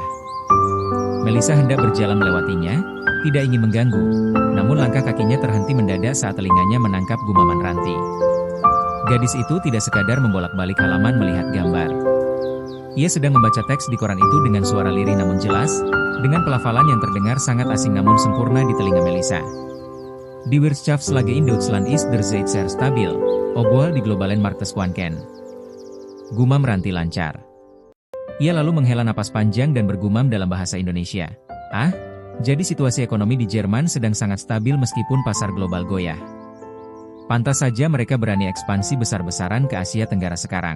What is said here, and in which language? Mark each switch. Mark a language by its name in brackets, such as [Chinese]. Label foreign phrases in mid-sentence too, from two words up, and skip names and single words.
[Indonesian] Melissa hendak berjalan melewatinya, tidak ingin mengganggu, namun langkah kakinya terhenti mendadak saat telinganya menangkap gumaman Ranti. Gadis itu tidak sekadar membolak-balik halaman melihat gambar. Ia sedang membaca teks di koran itu dengan suara lirih namun jelas, dengan pelafalan yang terdengar sangat asing namun sempurna di telinga Melissa. [German] Die Wirtschaftslage in Deutschland ist derzeit sehr stabil, obwohl die globalen Marktschwankungen. [Indonesian] Gumam Ranti lancar. Ia lalu menghela napas panjang dan bergumam dalam bahasa Indonesia. Ah, jadi situasi ekonomi di Jerman sedang sangat stabil meskipun pasar global goyah. Pantas saja mereka berani ekspansi besar-besaran ke Asia Tenggara sekarang.